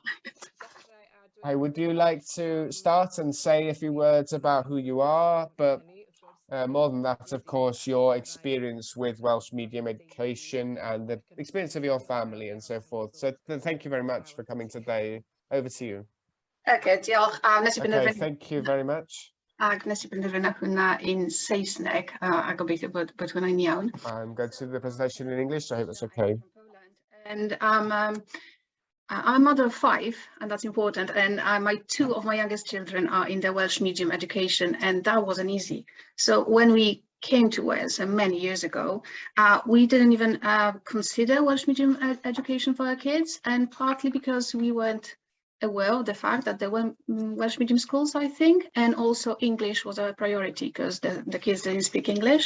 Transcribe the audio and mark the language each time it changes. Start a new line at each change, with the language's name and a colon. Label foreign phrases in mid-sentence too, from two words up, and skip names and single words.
English: Hi, would you like to start and say a few words about who you are, but more than that, of course, your experience with Welsh medium education and the experience of your family and so forth. So thank you very much for coming today. Over to you.
Welsh: Okay, diolch. Nes i
English: Okay,
Welsh: benderfynu
English: thank you very much.
Welsh: hwnna in Saesneg, a gobeithio bod hwnna'n iawn.
English: I'm going to do the presentation in English, so I hope it's okay. And I'm a mother of 5, and that's important. And 2 of my youngest children are in the Welsh medium education, and that wasn't easy. So when we came to Wales many years ago, we didn't even consider Welsh medium education for our kids, and partly because we weren't aware of the fact that there were Welsh medium schools, I think, and also English was our priority because the kids didn't speak English.